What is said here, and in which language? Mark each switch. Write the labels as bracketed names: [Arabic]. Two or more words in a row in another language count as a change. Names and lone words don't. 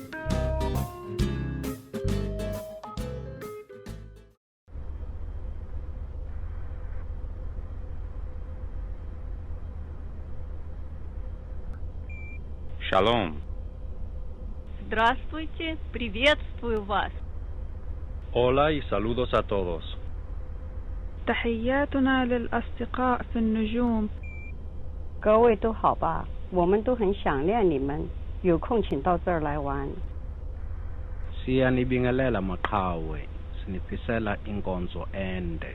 [Hebrew] Shalom. [Russian] Здравствуйте, приветствую вас. [Spanish] Hola y saludos a todos. [Arabic] تحياتنا للأصدقاء في النجوم. [Chinese] 各位都好吧，我们都很想念你们，有空请到这儿来玩。 [Zulu] Siyanibingelela maqhawe, sinifisela inkonzo ende.